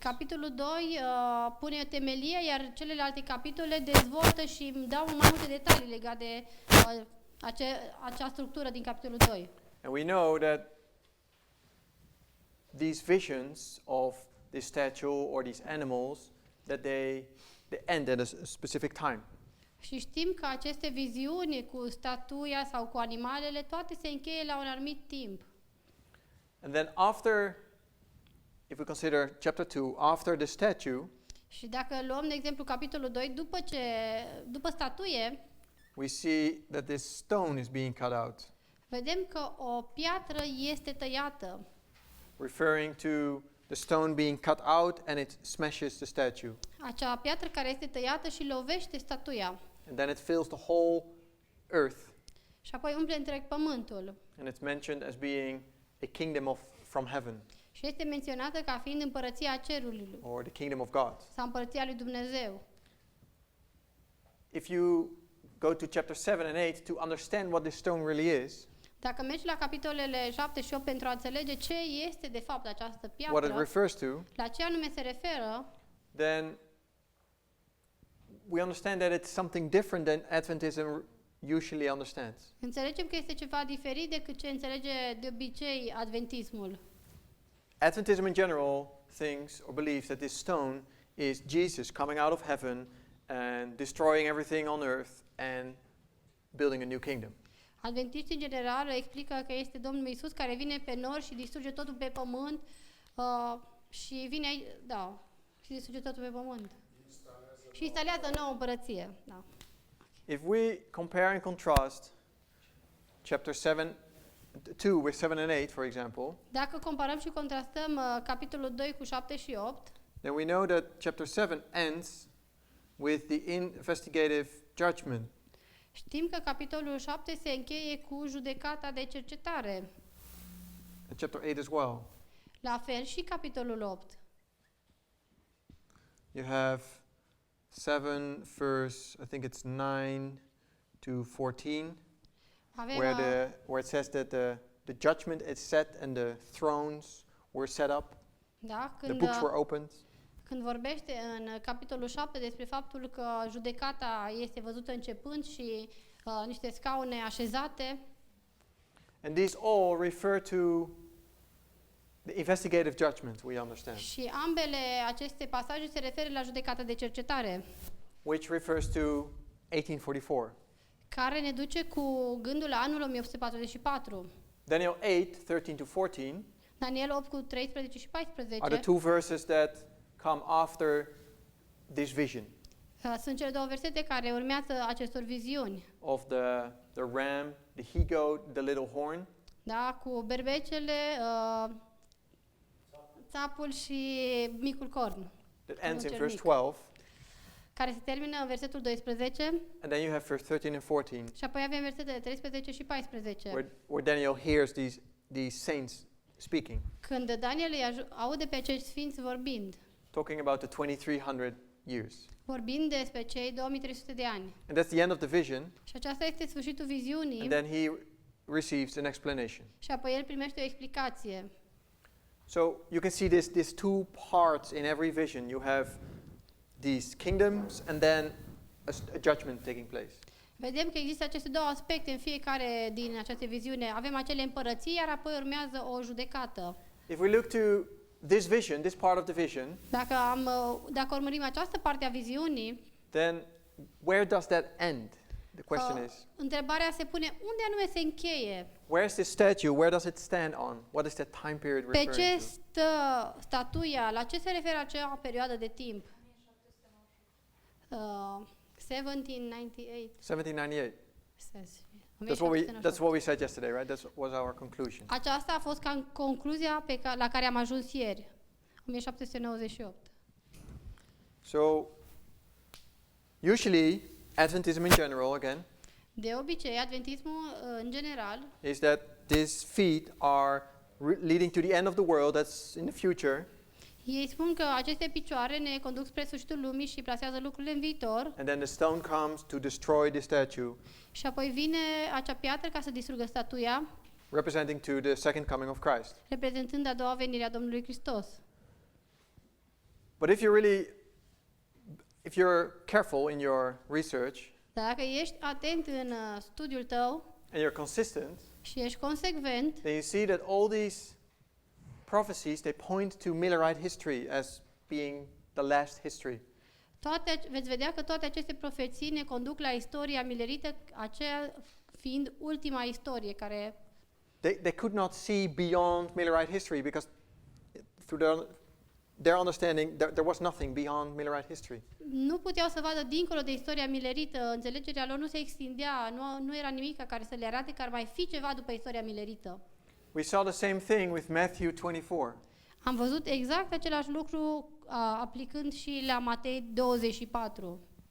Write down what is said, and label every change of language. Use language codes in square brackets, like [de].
[ro] Capitolul 2 pune temelia, iar celelalte capitole dezvoltă și îmi dau mai multe detalii legate de acea structură din capitolul 2. [en] And we know that these visions of this statue or these animals, that they end at a specific time. [ro] Și știm că aceste viziuni cu statuia sau cu animalele, toate se încheie la un anumit timp. [en] And then after, if we consider chapter 2, after the statue, [ro] Și dacă luăm, de exemplu, capitolul 2, după statuie, [en] we see that this stone is being cut out, [ro] vedem că o piatră este tăiată, [en] referring to the stone being cut out and it smashes the statue. [ro] acea piatră care este tăiată și lovește statuia. [en] And then it fills the whole earth. [ro] Și apoi umple întreg pământul. [en] And it's mentioned as being a kingdom from heaven, [ro] Și este menționată ca fiind împărăția cerului [en] or the kingdom of God. [ro] sau împărăția lui Dumnezeu. [en] If you go to chapter 7 and 8 to understand what this stone really is, [ro] Dacă mergi la capitolele 7 și 8 pentru a înțelege ce este de fapt această [en] what it [ro] piatră, [en] refers to, [ro] la ce anume se referă, [en] then we understand that it's something different than Adventism usually understands. [ro] înțelegem că este ceva diferit decât ce înțelege de obicei adventismul. [en] Adventism in general thinks or believes that this stone is Jesus coming out of heaven and destroying everything on earth and building a new kingdom. [ro] Adventiștii în general explică că este Domnul Iisus care vine pe nori și distruge totul pe pământ și vine aici, Și distruge totul pe pământ. Și instalează o nouă împărăție. Da. [en] If we compare and contrast chapter 2 with 7 and 8, for example, [ro] Dacă comparăm și contrastăm capitolul 2 cu 7 și 8, [en] then we know that chapter 7 ends with the investigative judgment. [ro] știm că capitolul 7 se încheie cu judecata de cercetare. [en] And chapter 8 as well. [ro] La fel și capitolul 8. [en] You have 7 verse, I think it's 9 to 14, [ro] Avem [en] where it says that the judgment is set and the thrones were set up, [ro] da, [en] the books were opened. [ro] când vorbește în capitolul 7 despre faptul că judecata este văzută începând și niște scaune așezate, [en] And these all refer to the investigative judgment, we understand, [ro] și ambele aceste pasaje se referă la judecata de cercetare, [en] which refers to 1844. [ro] care ne duce cu gândul la anul 1844. [en] Daniel 8, 13 to 14 [ro] Daniel 8 cu 13 și 14 [en] are the two verses that come after this vision [ro] sunt cele două versete care urmează acestor viziuni. [en] of the ram, the he-goat, the little horn. [ro] Da, cu berbecele, țapul și micul corn, [en] That ends in [ro] cel [en] verse [ro] mic, [en] 12. [ro] care se termină în versetul 12 [en] And then you have verse 13 and 14, [ro] și apoi avem versetele 13 și 14. [en] where Daniel hears these saints speaking, [ro] Când Daniel aude pe acești sfinți vorbind, [en] talking about the 2300 years. [ro] vorbind despre cei 2300 de ani. [en] And that's the end of the vision. [ro] Și aceasta este sfârșitul viziunii [en] And then he receives an explanation. [ro] și apoi el primește o explicație. [en] So you can see these two parts in every vision. You have these kingdoms and then a judgment taking place. [ro] Vedem că există aceste două aspecte în fiecare din aceste viziune. Avem acele împărății, iar apoi urmează o judecată. [en] If we look to this vision, this part of the vision, [ro] Dacă urmărim această parte a viziunii, [en] then where does that end? The question is, [ro] întrebarea se pune, unde anume se încheie? [en] where is this statue? Where does it stand on? What is that time period [ro] Pe [en] referring [ro] ce [en] to? [ro] stă statuia? La ce se referă acea perioadă de timp? [en] 1798 [ro] 1798. [en] says. That's what we said yesterday, right? That was our conclusion. [ro] Aceasta a fost concluzia la care am ajuns ieri. 1798. [en] So usually Adventism in general again [ro] De obicei, adventismul în general [en] is that these feet are leading to the end of the world, that's in the future, [ro] ei spun că aceste picioare ne conduc spre sfârșitul lumii și plasează lucrurile în viitor [en] and then the stone comes to destroy the statue, [ro] și apoi vine acea piatră ca să distrugă statuia, [en] representing to the second coming of Christ. [ro] reprezentând a doua venire a Domnului Hristos. [en] But if you're careful in your research [ro] Dar dacă ești atent în studiul tău [en] and you're consistent, [ro] și ești consecvent, [en] then you see that all these prophecies, they point to Millerite history as being the last history. [ro] veți vedea că toate aceste profeții ne conduc la istoria milerită, aceea fiind ultima istorie care [en] They could not see beyond Millerite history because through their understanding there was nothing beyond Millerite history. [ro] nu puteau să vadă dincolo de istoria milerită, înțelegerea lor nu se extindea, nu era nimic care să le arate că ar mai fi ceva după istoria milerită. [en] We saw the same thing with Matthew 24. [ro] Am văzut exact același lucru aplicând și la Matei 24.